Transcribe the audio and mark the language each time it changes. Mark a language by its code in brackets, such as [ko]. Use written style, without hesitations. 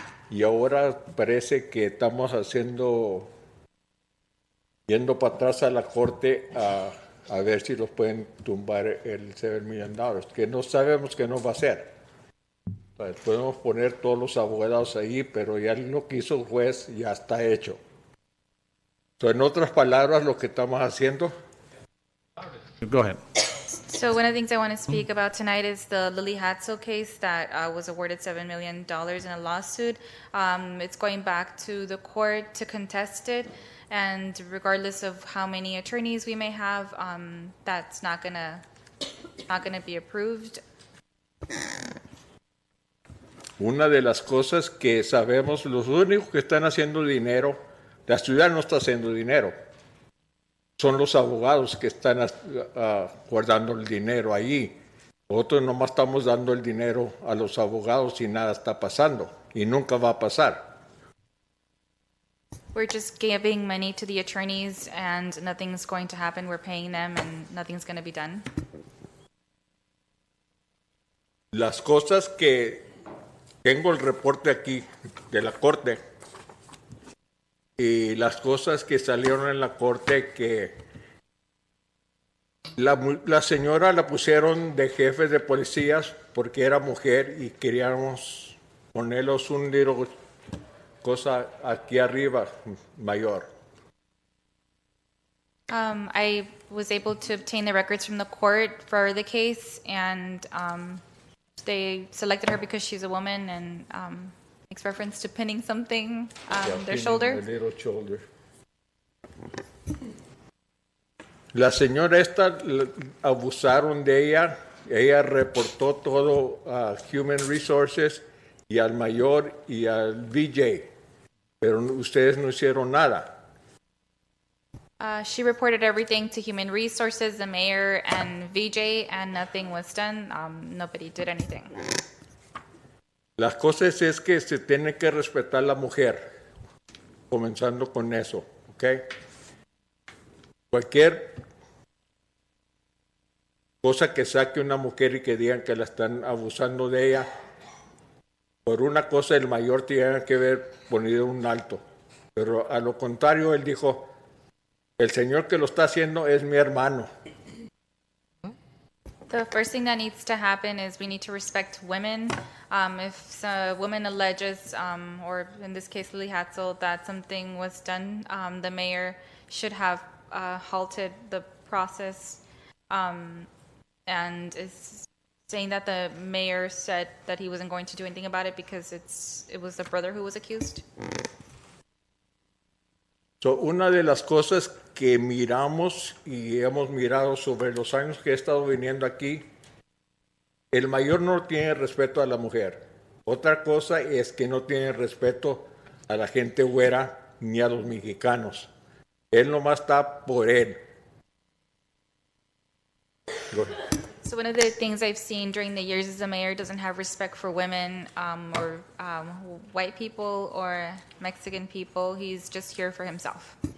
[es] Y ahora parece que estamos yendo para atrás a la corte a ver si los pueden tumbar el $7 million, que no sabemos qué nos va a hacer. O sea, podemos poner todos los abogados ahí, pero ya lo que hizo el juez ya está hecho. So, en otras palabras, lo que estamos haciendo. [en] Go ahead. So one of the things I want to speak about tonight is the Lily Hatzel case that was awarded $7 million in a lawsuit. It's going back to the court to contest it, and regardless of how many attorneys we may have, that's not gonna be approved. [es] Una de las cosas que sabemos, los únicos que están haciendo dinero, la ciudad no está haciendo dinero. Son los abogados que están guardando el dinero allí. Nosotros nomás estamos dando el dinero a los abogados y nada está pasando. Y nunca va a pasar. [en] We're just giving money to the attorneys and nothing's going to happen. We're paying them and nothing's going to be done. [es] Las cosas que tengo el reporte aquí de la corte y las cosas que salieron en la corte, que la señora la pusieron de jefe de policías porque era mujer y queríamos ponerlos un [en] little [es] cosa aquí arriba mayor. [en] I was able to obtain the records from the court for the case, and they selected her because she's a woman and makes reference to pinning something on their shoulder. A little shoulder. [es] La señora esta abusaron de ella. Ella reportó todo a Human Resources y al mayor y al VJ, pero ustedes no hicieron nada. [en] She reported everything to Human Resources, the mayor, and VJ, and nothing was done. Nobody did anything. [es] Las cosas es que se tiene que respetar la mujer, comenzando con eso, ¿ok? Cualquier cosa que saque una mujer y que digan que la están abusando de ella, por una cosa el mayor tiene que haber ponido un alto. Pero a lo contrario, él dijo, el señor que lo está haciendo es mi hermano. [en] The first thing that needs to happen is we need to respect women. If a woman alleges, or in this case Lily Hatzel, that something was done, the mayor should have halted the process, and is saying that the mayor said that he wasn't going to do anything about it because it was the brother who was accused. [es] So, una de las cosas que miramos y hemos mirado sobre los años que he estado viniendo aquí, el mayor no tiene respeto a la mujer. Otra cosa es que no tiene respeto a la gente güera ni a los mexicanos. Él nomás está por él. [en] So one of the things I've seen during the years is the mayor doesn't have respect for women or white people or Mexican people. He's just here for himself.